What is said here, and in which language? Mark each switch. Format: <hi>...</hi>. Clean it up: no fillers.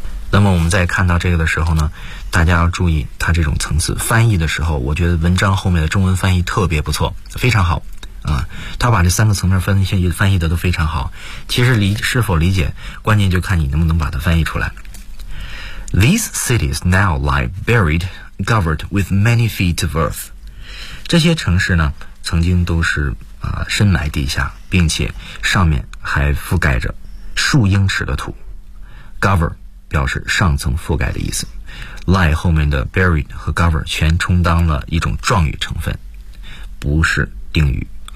<zh>那么我们在看到这个的时候呢，大家要注意它这种层次翻译的时候，我觉得文章后面的中文翻译特别不错，非常好啊，他把这三个层面翻译的都非常好。其实是否理解，关键就看你能不能把它翻译出来。</zh> <en>These cities now lie buried, covered with many feet of earth.</en> <zh>这些城市呢曾经都是深埋地下，并且上面还覆盖着数英尺的土。 Cover 表示上层覆盖的意思， lie 后面的 buried 和 cover 全充当了一种状语成分，不是定语。</zh>